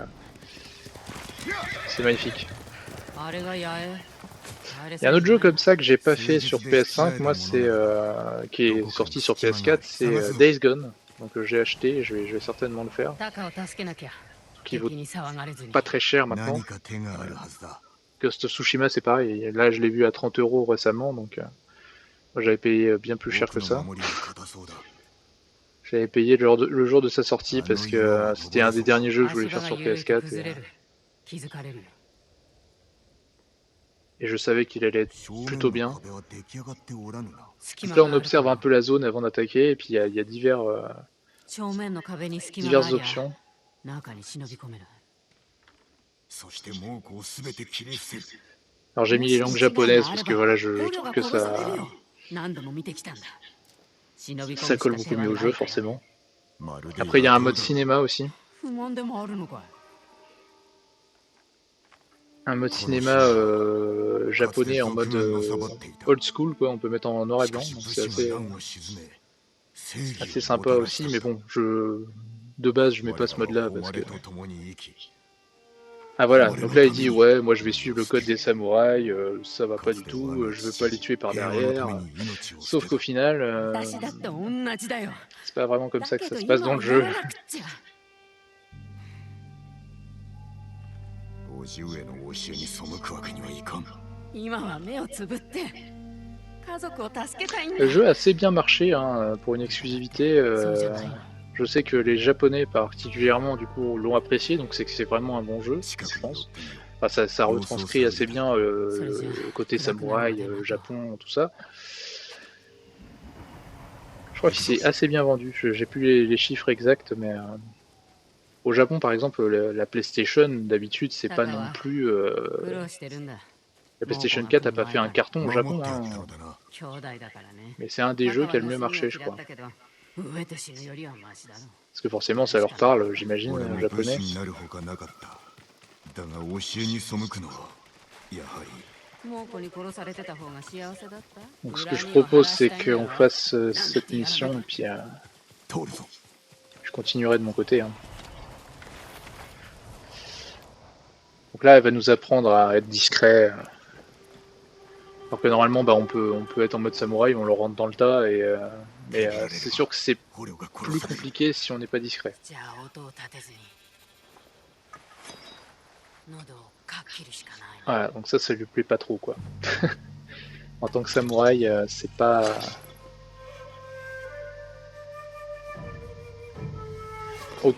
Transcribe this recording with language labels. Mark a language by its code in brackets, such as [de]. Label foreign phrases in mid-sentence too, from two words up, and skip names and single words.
[fr] C'est magnifique. Il y a un autre jeu comme ça que j'ai pas fait sur PS5, moi c'est qui est sorti sur PS4, c'est Days Gone. Donc j'ai acheté, je vais certainement le faire. Qui vaut pas très cher maintenant. Ghost of Tsushima c'est pareil, là je l'ai vu à 30 € récemment, donc moi j'avais payé bien plus cher que ça. J'avais payé le jour de sa sortie parce que c'était un des derniers jeux que je voulais faire sur PS4. et je savais qu'il allait être [ja] 正面 [fr] plutôt [ja] の [fr] bien. [ja] 壁は出来上がっておらぬな。 [fr] Donc là, on observe un peu la zone avant d'attaquer, et puis il y a diverses options. [ja] 中に忍び込める。そして猛虎をすべて切り伏せる。 [fr] Alors j'ai mis les langues japonaises parce que voilà, je trouve que ça colle beaucoup mieux au jeu forcément. [ja] まるで [fr] Après il y a un mode [ja] 野党だ。 [fr] cinéma aussi. [ja] 不満でもあるのかい。 [fr] Un mode cinéma japonais en mode [en] old school [fr] quoi, on peut mettre en noir et [ja] しか [fr] blanc, [ja] し [fr] donc [ja] 武 [fr] c'est [ja] 士が乱を鎮め、正義 [fr] assez [ja] を [fr] sympa [ja] もたら [fr] aussi, [ja] した [fr] mais [ja] のだ。 [fr] bon, de base je mets [ja] 我 [fr] pas ce [ja] ら [fr] mode là [ja] は [fr] parce [ja] 誉 [fr] que... [ja] れと共に生き、 [fr] Ah voilà, donc là il dit ouais, moi je vais suivre le code des samouraïs, ça va pas du tout, je veux pas les tuer par [ja] 平和のた [fr] derrière. [ja] めに命を捨 [fr] Sauf [ja] て [fr] qu'au [ja] た。 [fr] final, [ja] 私だって同じだよ。 [fr] c'est pas vraiment comme [ja] だ [fr] ça que [ja] け [fr] ça [ja] ど [fr] se passe [ja] 今 [fr] dans [ja] は [fr] le [ja] や [fr] jeu. [ja] らなくっちゃ。叔父上の教えに背くわけにはいかん。今は目をつぶって家族を助けたいんだ。 [fr] Le jeu a assez bien marché hein, pour une exclusivité. [ja] そうじゃないの。 [fr] Je sais que les Japonais particulièrement du coup l'ont apprécié, donc c'est que c'est vraiment un bon jeu, [ja] 近く [fr] je [ja] に寄っ [fr] pense. [ja] てみよう。 [fr] Enfin, ça retranscrit assez bien le côté samouraï, Japon, tout ça. Je crois qu'il s'est assez bien vendu. J'ai plus les chiffres exacts, mais au Japon, par exemple, la PlayStation, d'habitude, c'est pas non plus. [ja] 苦労してるんだ。 [fr] La PlayStation 4 a pas fait un carton au [ja] 守 [fr] Japon, [ja] ってやっ [fr] hein, [ja] たのだな。兄弟だからね。 [fr] mais c'est un des jeux qui a le mieux marché, je [ja] 嫌っ [fr] crois. [ja] たけど上と死ぬよりはマシだろ。 [fr] Parce que forcément, ça leur parle, j'imagine, [ja] 俺も武 [fr] japonais. [ja] 士になるほかなかった。だが教えに背くのはやはり。猛虎に殺されてた方が幸せだった。 [fr] Donc ce que je propose, c'est qu'on fasse cette mission, et puis [ja] 通るぞ。 [fr] je continuerai de mon côté. Hein. Donc là, elle va nous apprendre à être discret. Alors que normalement, bah, on peut être en mode samouraï, on le rentre dans le tas, mais c'est sûr que c'est [ja] 捕虜が殺 [fr] plus [ja] される。 [fr] compliqué si on n'est pas discret. [ja] じゃあ音を立てずに喉をかっきるしかない。 [fr] Voilà, donc ça lui plaît pas trop, quoi. En tant que samouraï, c'est pas... Ok.